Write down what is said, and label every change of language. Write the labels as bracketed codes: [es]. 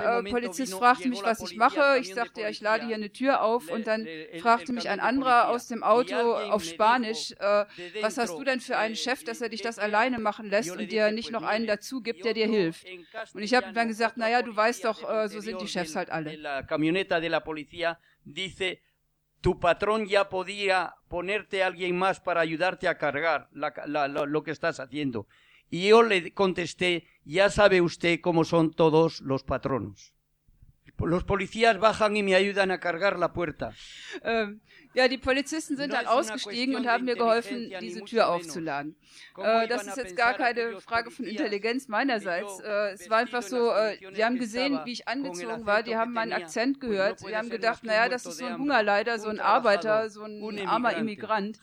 [de] Polizist fragte mich, was ich mache. Ich sagte, ich lade hier eine Tür auf. Und dann fragte mich ein anderer aus dem Auto auf Spanisch, was hast du denn für einen Chef, dass er dich das alleine machen lässt und dir nicht noch einen dazu gibt, der dir hilft. Und ich habe dann gesagt, naja, du weißt doch, so sind die Chefs halt alle. [es] La camioneta de la policía dice, tu patrón ya podía ponerte alguien más para ayudarte a cargar lo que estás haciendo. Y yo le contesté, ya sabe usted cómo son todos los patronos. Los policías bajan y me ayudan a cargar la puerta. [de] Ja, die Polizisten sind dann ausgestiegen und haben mir geholfen, diese Tür aufzuladen. Das ist jetzt gar keine Frage von Intelligenz meinerseits. Es war einfach so, die haben gesehen, wie ich angezogen war, die haben meinen Akzent gehört. Die haben gedacht, naja, das ist so ein Hungerleider, so ein Arbeiter, so ein armer Immigrant.